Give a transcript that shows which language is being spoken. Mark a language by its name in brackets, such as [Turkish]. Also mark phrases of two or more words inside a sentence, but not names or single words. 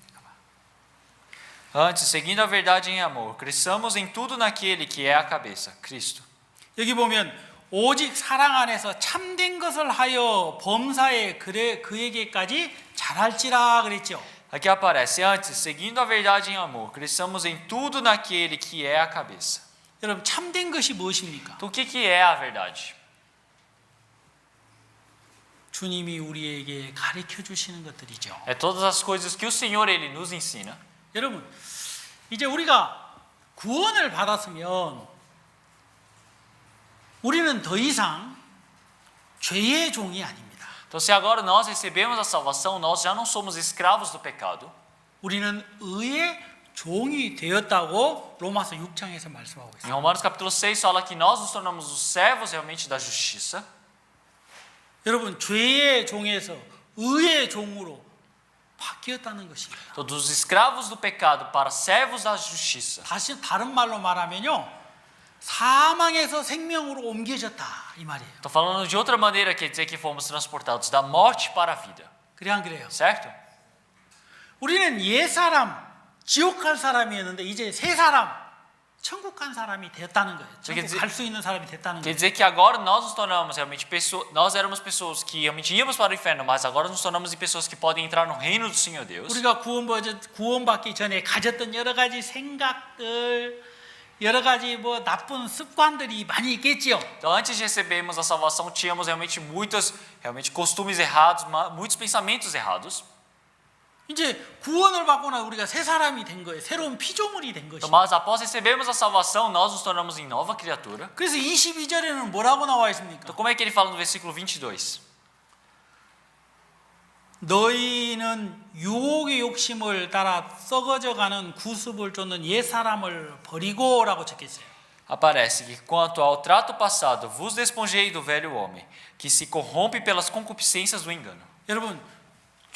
[Portuguese] Antes, seguindo a verdade em amor, cresçamos em tudo naquele que é a cabeça, Cristo. [Korean] 여기 보면 오직 사랑 안에서 참된 것을 하여 범사에 그에게까지 잘할지라 그랬죠. [Portuguese] Aqui aparece, antes, seguindo a verdade em amor, cresçamos em tudo naquele que é a cabeça. [Korean] 여러분 참된 것이 무엇입니까? [Portuguese] Então o que é a verdade? [Korean] 주님이 우리에게 가르쳐 주시는 것들이죠. [Portuguese] É todas as coisas que o Senhor ele nos ensina. [Korean] 여러분 이제 우리가 구원을 받았으면 우리는 더 이상 죄의 종이 아닙니다. [Portuguese] Então se agora nós recebemos a salvação, nós já não somos escravos do pecado. [Korean] 우리는 의의 종이 되었다고 로마서 6장에서 말씀하고 [Portuguese] Em [Korean] 있습니다. [Portuguese] Romanos capítulo 6 fala que nós nos tornamos os servos realmente da justiça. [Korean] 여러분 죄의 종에서 의의 종으로 바뀌었다는 것입니다. [Portuguese] Então, dos escravos do pecado para servos da justiça. [Korean] 다시 다른 말로 말하면요, 사망에서 생명으로 옮겨졌다 이 말이에요. [Portuguese] Estou falando de outra maneira, quer dizer que fomos transportados da morte para a vida, [Korean] 그래 안 그래요? [Portuguese] certo? [Korean] 우리는 옛 사람, 지옥 갈 사람이었는데 이제 새 사람, 천국 간 사람이 됐다는 거예요. 천국 갈 수 있는 사람이 됐다는 [Portuguese] Quer [Korean] 거예요. [Portuguese] dizer que agora nós nos tornamos realmente pessoas, nós éramos pessoas que realmente íamos para o inferno, mas agora nos tornamos em pessoas que podem entrar no reino do Senhor Deus. [Korean] 우리가 구원받기 전에 가졌던 여러 가지 생각들, 여러 가지 뭐 나쁜 습관들이 많이 있겠지요. [Portuguese] Então, antes de recebermos a salvação, tínhamos realmente muitos costumes errados, muitos pensamentos errados. [Korean] 이제 구원을 받고 나 우리가 새 사람이 된 거예요. 새로운 피조물이 된 [Portuguese] Então, [Korean] 것이죠. [Portuguese] mas após recebermos a salvação, nós nos tornamos em nova criatura. [Korean] 그래서 22절에는 뭐라고 나와 있습니까? [Portuguese] Então, como é que ele fala no versículo 22? [Korean] 너희는 유혹의 욕심을 따라 썩어져가는 구습을 쫓는 옛 사람을 버리고라고 적혔어요. [Portuguese] Aparece que quanto ao trato passado, vos despojei do velho homem, que se corrompe pelas concupiscências do engano.